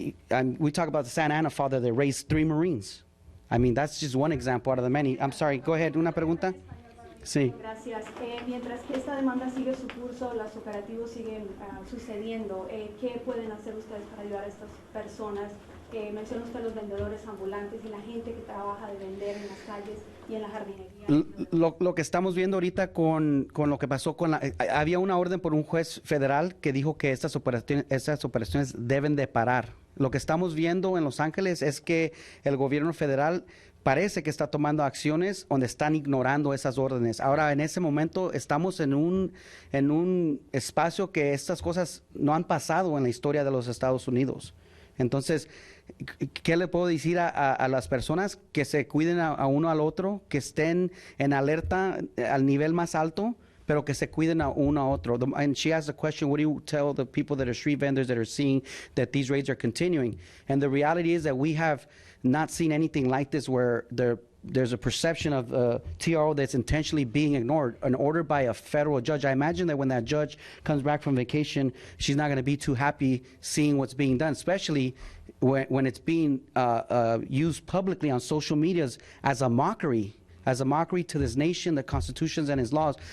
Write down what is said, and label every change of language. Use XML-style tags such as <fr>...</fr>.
<en>And we talk about the Santa Ana father that raised 3 Marines. I mean, that's just one example out of the many. I'm sorry, go ahead,</en> <es>una pregunta? Sí. Gracias. Mientras que esta demanda sigue su curso, los operativos siguen sucediendo, ¿qué pueden hacer ustedes para ayudar a estas personas? Menciona usted los vendedores ambulantes y la gente que trabaja de vender en las calles y en la jardinería. Lo que estamos viendo ahorita con lo que pasó había una orden por un juez federal que dijo que estas operaciones deben de parar. Lo que estamos viendo en Los Ángeles es que el gobierno federal parece que está tomando acciones donde están ignorando esas órdenes. Ahora, en ese momento, estamos en un espacio que estas cosas no han pasado en la historia de los Estados Unidos. Entonces, ¿qué le puedo decir a las personas? Que se cuiden a uno al otro, que estén en alerta al nivel más alto, pero que se cuiden a uno a otro.</es> <en>And she asked the question, what do you tell the people that are street vendors that are seeing that these raids are continuing? And the reality is that we have not seen anything like this where there's a perception of TRO that's intentionally being ignored, an order by a federal judge. I imagine that when that judge comes back from vacation, she's not going to be too happy seeing what's being done, especially when it's being used publicly on social medias as a mockery to this nation, the constitutions and its laws.</en>